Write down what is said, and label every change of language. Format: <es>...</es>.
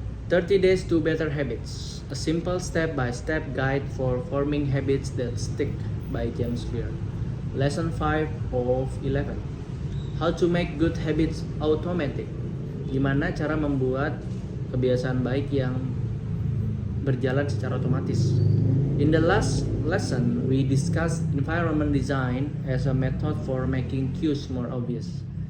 <en>30 Days to Better Habits, a simple step-by-step guide for forming habits that stick by James Clear. Lesson 5 of 11. How to make good habits automatic.</en> <id>Gimana cara membuat kebiasaan baik yang berjalan secara otomatis.</id> <en>In the last lesson, we discussed environment design as a method for making cues more obvious.</en>